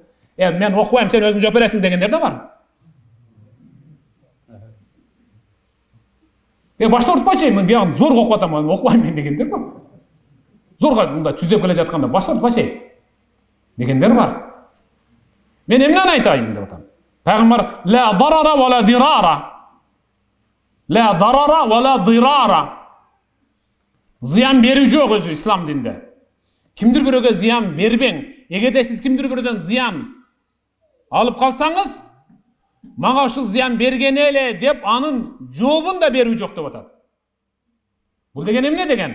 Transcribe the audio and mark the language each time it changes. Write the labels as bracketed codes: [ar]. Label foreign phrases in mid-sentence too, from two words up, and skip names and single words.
[ky] Мен окубайм, сен өзүң жооп бересиң дегендер да бар. Башта уртпачы, мен биягын зорго окуп атам, окубайм мен дегендер бар. Зорго мындай түздөп келе жатканда башта уртпачы дегендер бар. Мен эмнени айтайын деп атам. [ar] Пайгамбар لا ضرر ولا ضرار. لا ضرر ولا ضرار. [ky] Зыян берүү жок өзү ислам динде. Kimdir biröөгө зыян бербең. Эгерде сиз кимдир бирөөдөн зыян алып калсаңыз, мага ушул зыян бергени эле деп анын жообун да берүү жок деп атат. Бул деген эмне деген?